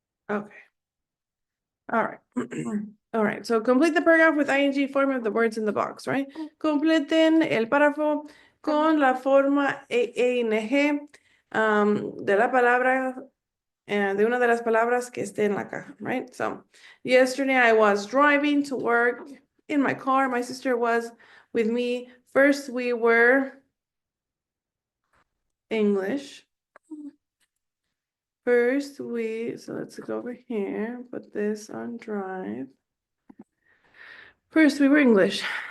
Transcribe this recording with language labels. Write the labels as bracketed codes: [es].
[en] Okay. All right. All right. So complete the paragraph with ing form of the words in the box, right? [es] Completen el párrafo con la forma ing de la palabra, de una de las palabras que esté en la caja, right? [en] So yesterday I was driving to work in my car. My sister was with me. First we were English. So let's go over here, put this on drive. First we were English.